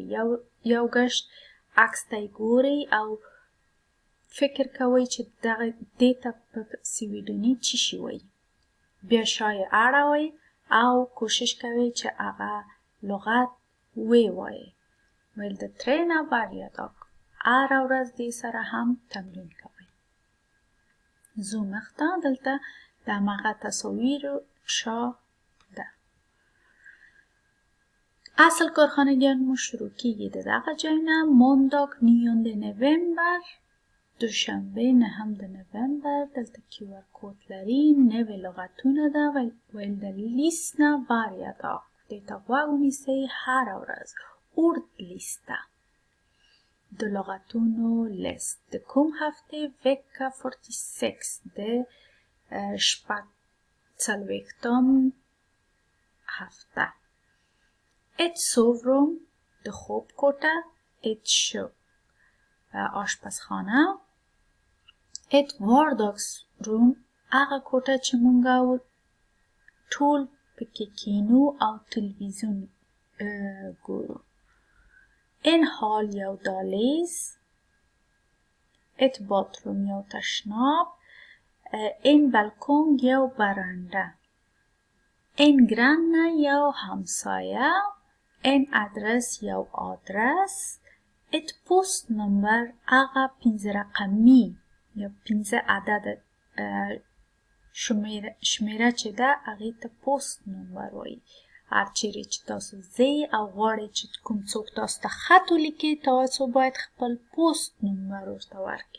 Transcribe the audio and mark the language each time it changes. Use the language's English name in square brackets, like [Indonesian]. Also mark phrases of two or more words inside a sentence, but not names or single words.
[Pashto] یو ګشت عکس ته یې ګورئ او فکر کوئ چې دې ته په سویډني څه شي وایي. بیا شا یې اړوئ او کوشش کوئ چې هغه لغت ووایئ. ویل د [Swedish] träna varje dag. [Pashto] هره ورځ دې سره هم تمرین کوئ. ځو مخته، دلته د همغه تصاویرو شا ده. اصل کارخانگیان مو شروع کیږي د دغه ځای نه. مانداگ 9 نوامبر، دوشنبه 9 نوامبر. دلته QR کود لري، نوې لغتونه ده. ویل د [Swedish] لیسنا varje dag. [Pashto] دې ته غوږ ونیسئ هره ورځ. ordlista د لغتونو لیست. د کوم هفته؟ v.46 د شپږ-څلوېښتم هفته. [Swedish] ett sovrum [Pashto] د خوب کوټه. ett kök آشپزخانه. [Swedish] ett vardagsrum [Pashto] هغه کوټه چې مونږ ټول پکې کینو او تلویزیون ګورو. [Swedish] en hall [Pashto] یو دهلیز. [Swedish] ett badrum [Pashto] یو تشناب. [Swedish] en balkong [Pashto] یو برنده. [Swedish] en granne [Pashto] یو همسایه. [Swedish] en adres [Pashto] یو آدرس. [Swedish] ett postnummer [Pashto] هغه 5 رقمی یا 5 عدد شمیره چې ده هغې ته پوست نمبر وایي. هر چیرې چې تاسو ځئ او غواړئ چې کوم څوک تاسو ته خط ولیکي، تاسو باید خپل پوست نمبر ورته ورکړئ.